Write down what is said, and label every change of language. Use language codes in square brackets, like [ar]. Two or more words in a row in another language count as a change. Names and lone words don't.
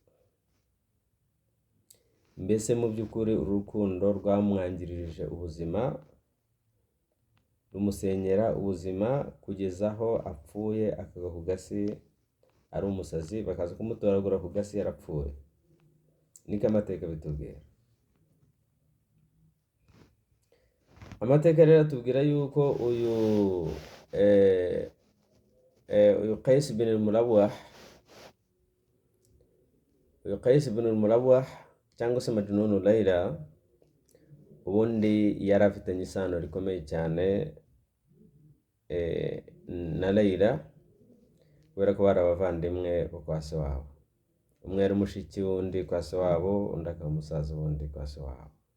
[rw] Mbese mu by'ukuri urukundo rwamwangirije ubuzima, rumusenyera ubuzima kugeza aho apfuye, akagwa ku gasi ari umusazi, bakaza kumutoragura ku gasi yarapfuye. Niko amateka bitubwira. Amateka rero atubwira yuko uyu Qais bin al-Mulawah cyangwa se Majnun Layla, ubundi yari afitanye isano rikomeye cyane na Layla, kubera ko bari abavandimwe bo kwa se wabo. Umwe yari mushiki w'undi kwa se wabo, undi akaba umusaza w'undi kwa se wabo.